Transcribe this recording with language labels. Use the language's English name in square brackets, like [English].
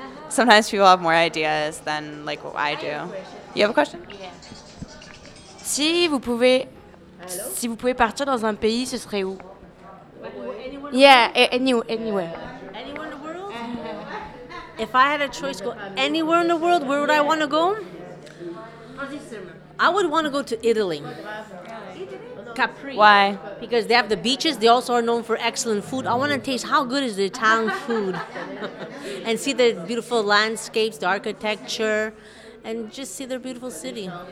[English] Sometimes people have more ideas than like what I do. You have a question? [French] Si vous pouvez partir dans un pays, ce serait où? [English] Anywhere. Anywhere in the world? If I had a choice, go anywhere in the world, where would I want to go? I would want to go to Italy. Capri. Why? Because they have the beaches. They also are known for excellent food. I want to taste how good is the Italian food. And see the beautiful landscapes, the architecture, and just see their beautiful city.